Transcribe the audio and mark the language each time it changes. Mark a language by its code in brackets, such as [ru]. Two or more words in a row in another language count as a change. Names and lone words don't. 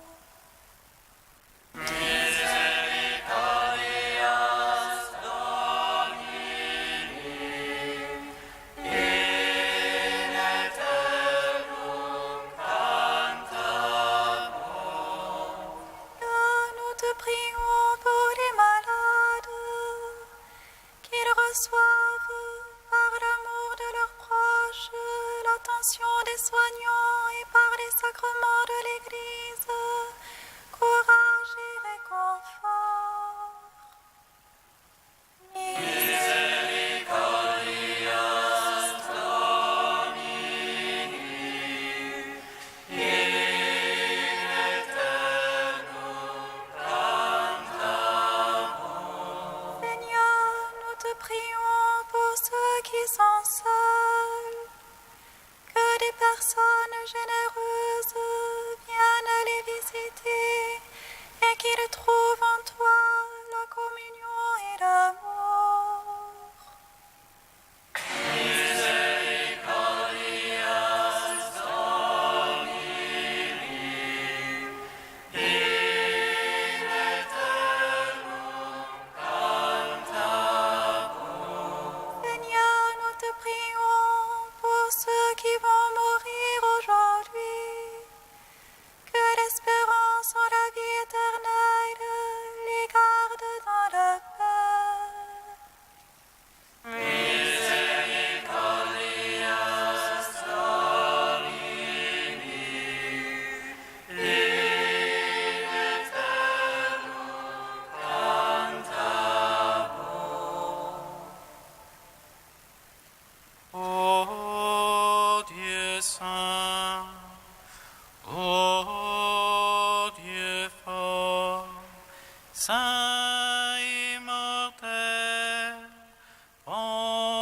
[la] Misericordias Domini, in aeternum cantabor. [fr] Nous te prions pour les malades, qu'ils reçoivent par l'amour de leurs proches l'attention des soignants et par les sacrements de l'Église, courage et réconfort. [la] Misericordias Domini, in aeternum cantabor. [fr] Seigneur, nous te prions pour ceux qui sont seuls, que des personnes généreuses viennent les visiter et qu'ils trouvent en toi la communion et l'amour. [la] Misericordias Domini, in aeternum cantabor. [fr] Seigneur, nous te prions pour ceux qui vont mourir aujourd'hui, que l'espérance en la vie éternelle les garde dans la paix. [la] Misericordias Domini, in aeternum cantabor. [fr] Ô Dieu saint, ô Dieu fort, saint immortel, prends